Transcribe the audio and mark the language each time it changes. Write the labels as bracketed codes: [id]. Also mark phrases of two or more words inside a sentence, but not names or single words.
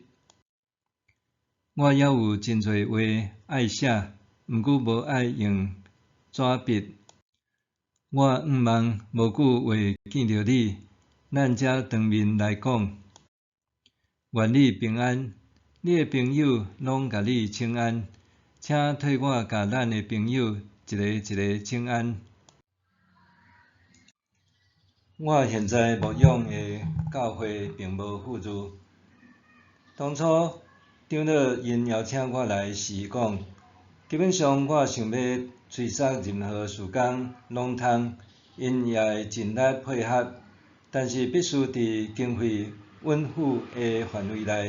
[nan] 我还有真侪话爱写，毋过无爱用纸笔。我望无久会见着你，咱才当面来讲。愿你平安，你的朋友拢甲你请安，请替我甲咱的朋友一个一个请安。我现在牧养的教会并无富裕。当初长老因邀请我来时讲，基本上我想要催杀任何事工拢通，因也会尽力配合，但是必须伫经费允许的范围内。